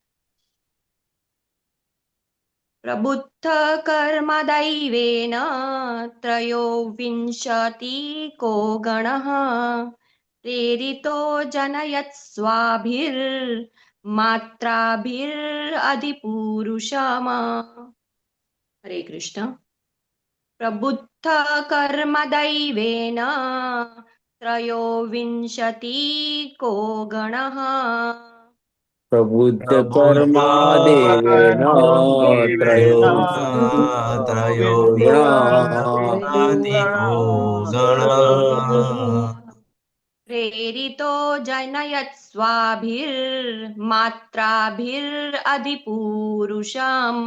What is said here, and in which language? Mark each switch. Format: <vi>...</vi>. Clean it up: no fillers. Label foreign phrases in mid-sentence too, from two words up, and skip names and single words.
<sa>प्रबुद्ध कर्म दैवेन त्रयोविंशतिको गणः प्रेरितो जनयत स्वाभिर्मात्राभिरधिपुरुषम. હરે કૃષ્ણ. प्रबुद्ध कर्म दैवेन त्रयोविंशतिको गणः प्रबुद्ध प्रबुद्ध कर्मादेवेन त्रयो त्रयोविंशतिगुणः विंशतिको गणः प्रेरितो जनयत् स्वाभिर्मात्राभिरधिपूरुषम्</sa>